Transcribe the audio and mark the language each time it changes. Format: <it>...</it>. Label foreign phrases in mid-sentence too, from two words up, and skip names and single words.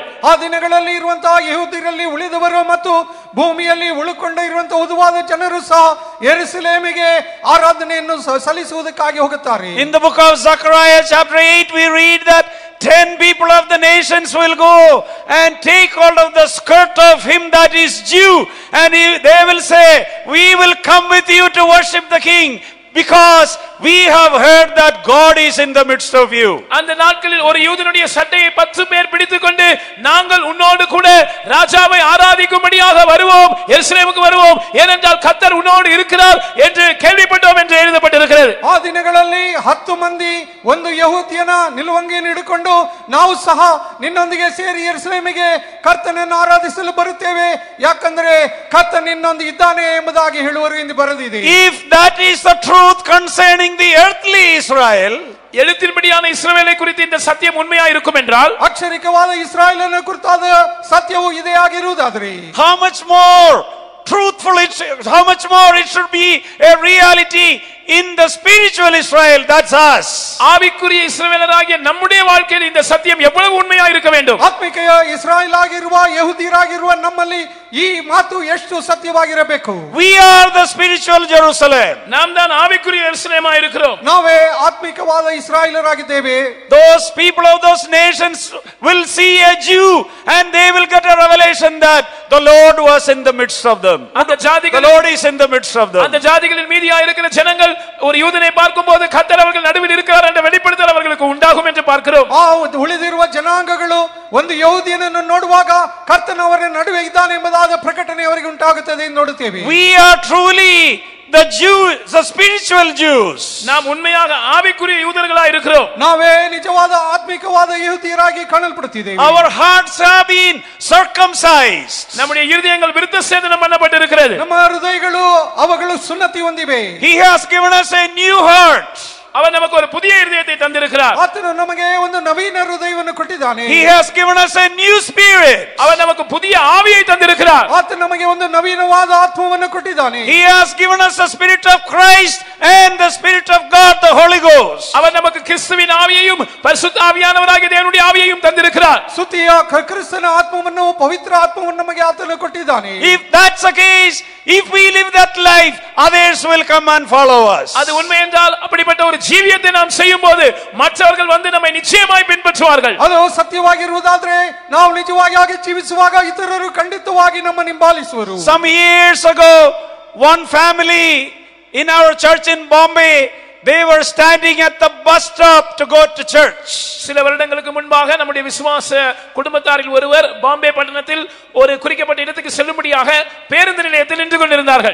<kn>ಆ ದಿನಗಳಲ್ಲಿ ಇರುವಂತಹ ಯಹೂದ್ಯರಲ್ಲಿ ಉಳಿದವರು ಮತ್ತು ಭೂಮಿಯಲ್ಲಿ ಉಳಿದುಕೊಂಡಿರುವಂತಹ ಉದುವಾದ ಜನರು ಸಹ ಯೆರೂಸಲೇಮಿಗೆ ಆರಾಧನೆಯನ್ನು ಸಲ್ಲಿಸುವುದಕ್ಕಾಗಿ ಹೋಗುತ್ತಾರೆ.</kn> <en>In the book of Zechariah chapter 8 we read that 10 people of the nations will go and take hold of the skirt of him that is Jew, and they will say, we will come with you to worship the king, because we have heard that God is in the midst of you.</en> <ta>அந்த நாட்களில் ஒரு யூதனுடைய சட்டையை 10 பேர் பிடித்துக்கொண்டு நாங்கள் உன்னோடு கூட ராஜாவை ஆராதிக்கும்படியாக வருவோம், எருசலேமுக்கு வருவோம், ஏனென்றால் கர்த்தர் உன்னோடு இருக்கிறார் என்று கேள்விப்பட்டோம் என்று எழுதப்பட்டிருக்கிறது.</ta> <kn>ಆ ದಿನಗಳಲ್ಲಿ 10 ಮಂದಿ ಒಂದು ಯಹೂದ್ಯನ ನಿಲುವಂಗಿಯನ್ನು ಹಿಡಿಕೊಂಡು ನಾವು ಸಹ ನಿನ್ನೊಂದಿಗೆ ಸೇರಿ ಯೆರೂಸಲೇಮಿಗೆ ಕರ್ತನನ್ನು ಆರಾಧಿಸಲು ಬರುತ್ತೇವೆ, ಯಾಕಂದ್ರೆ ಕರ್ತನ ನಿನ್ನೊಂದಿಗೆ ಇದ್ದಾನೆ ಎಂಬುದಾಗಿ ಹೇಳುವರು ಎಂದು ಬರೆದಿದೆ.</kn> <en>If that is the truth concerning concerning the earthly Israel,</en> <ta>எழுத்தின்படியான இஸ்ரவேலை குறித்து இந்த சத்தியம் உண்மையா இருக்கும் என்றால்,</ta> <kn>ಅಕ್ಷರಿಕವಾದ ಇಸ್ರಾಯೇಲನ ಕುರಿತಾದ ಸತ್ಯವು ಇದೇ ಆಗಿರುವುದಾದರೆ,</kn> <en>how much more truthful how much more it should be a reality in the spiritual Israel, that's us.</en> <ta>ஆவிக்குரிய இஸ்ரவேலராகிய நம்முடைய வாழ்க்கையில் இந்த சத்தியம் எவ்வளவு உண்மையா இருக்க வேண்டும்.</ta> <kn>ಆತ್ಮಿಕ ಇಸ್ರಾಯೇಲ್ ಆಗಿರುವ ಯಹೂದಿಯರಾಗಿರುವ ನಮ್ಮಲ್ಲಿ ಈ ಮಾತು ಎಷ್ಟು ಸತ್ಯವಾಗಿರಬೇಕು.</kn> <en>We are the spiritual Jerusalem.</en> <ta>நாம் தான் ஆவிக்குரிய எருசலேமா இருக்கிறோம்.</ta> <kn>ನಾವೇ ಆತ್ಮಿಕವಾದ ಇಸ್ರಾಯೇಲರಾಗಿದ್ದೇವೆ.</kn> <en>Those people of those nations will see a Jew and they will get a revelation that the Lord was in the midst of them.</en> <ta>அந்த</ta> <en>The</en> <ta>ஜாதிகள்,</ta> <en>Lord is in the midst of them.</en> <ta>அந்த ஜாதிகளின் மீதியா இருக்கிற ஜனங்கள் ஒரு யூதனை பார்க்கும்போது கர்த்தர் அவர்கள் நடுவில் இருக்கிறார் என்ற வெளிப்படுத்தல் அவர்களுக்கு உண்டாகும் என்று பார்க்கிறோம்.</ta> <kn>ಆ ಉಳಿದಿರುವ ಜನಾಂಗಗಳು ಒಂದು ಯಹೂದಿಯನನ್ನು ನೋಡುವಾಗ ಕರ್ತನ ಅವರ ನಡುವೆ ಇದ್ದಾನೆ ಎಂಬುದಾದ ಪ್ರಕಟಣೆ ಅವರಿಗೆ ಉಂಟಾಗುತ್ತದೆ ಎಂದು ನೋಡುತ್ತೇವೆ.</kn> <en>We are truly the Jews, the spiritual Jews.</en> <ta>நாம் உண்மையாக ஆவிக்குரிய யூதர்களாய் இருக்கிறோம்.</ta> <kn>ನಾವೇ ನಿಜವಾದ ಆತ್ಮಿಕವಾದ ಯಹೂದಿಯರಾಗಿ ಕಾಣಲ್ಪಡುತ್ತಿದ್ದೇವೆ.</kn> <en>Our hearts have been circumcised.</en> <ta>நம்முடைய இருதயங்கள் விருத்த சேதனம் பண்ணப்பட்டிருக்கிறது.</ta> <kn>ನಮ್ಮ ಹೃದಯಗಳು ಅವುಗಳು ಸುನ್ನತಿ ಹೊಂದಿವೆ.</kn> <en>He has given us a new heart.</en> <ta>அவர் நமக்கு ஒரு புதிய இதயத்தை தந்திருக்கிறார்.</ta> <kn>ಆತನು ನಮಗೆ ಒಂದು ನವೀನ ಹೃದಯವನ್ನು ಕೊಟ್ಟಿದ್ದಾನೆ.</kn> <en>He has given us a new spirit.</en> <ta>அவர் நமக்கு புதிய ஆவியை தந்திருக்கிறார்.</ta> <kn>ಆತನು ನಮಗೆ ಒಂದು ನವೀನವಾದ ಆತ್ಮವನ್ನು ಕೊಟ್ಟಿದ್ದಾನೆ.</kn> <en>He has given us the spirit of Christ and the spirit of God, the Holy Ghost.</en> <ta>அவர் நமக்கு கிறிஸ்துவின் ஆவியையும் பரிசுத்த ஆவியானவராகிய தேவனுடைய ஆவியையும் தந்திருக்கிறார்.</ta> <kn>ಸ್ತುತಿಯ ಕ್ರಿಸ್ತನ ಆತ್ಮವನ್ನು ಪವಿತ್ರ ಆತ್ಮವನ್ನು ನಮಗೆ ಆತನು ಕೊಟ್ಟಿದ್ದಾನೆ.</kn> <en>If that's the case, if we live that life, others will come and follow us.</en> <ta>அது உண்மை என்றால் அப்படிப்பட்ட ஒரு ஜீவியத்தை நாம் செய்யும்போது மற்றவர்கள் வந்து நம்மை நிச்சயமாய் பின்பற்றுவார்கள்.</ta> <kn>ಅದು ಸತ್ಯವಾಗಿರುವುದಾದ್ರೆ ನಾವು ನಿಜವಾಗಿ ಹಾಗೆ ಜೀವಿಸುವಾಗ ಇತರರು ಖಂಡಿತವಾಗಿ ನಮ್ಮನ್ನು ಹಿಂಬಾಲಿಸುವರು.</kn> <en>Some years ago, one family in our church in Bombay, they were standing at the bus stop to go to church.</en> <ta>சில வருடங்களுக்கு முன்பாக நம்முடைய விசுவாச குடும்பத்தாரில் ஒருவர் பாம்பே பட்டணத்தில் ஒரு குறிக்கப்பட்ட இடத்துக்கு செல்லும்படியாக பேருந்து நிலையத்தில் நின்று கொண்டிருந்தார்கள்.</ta>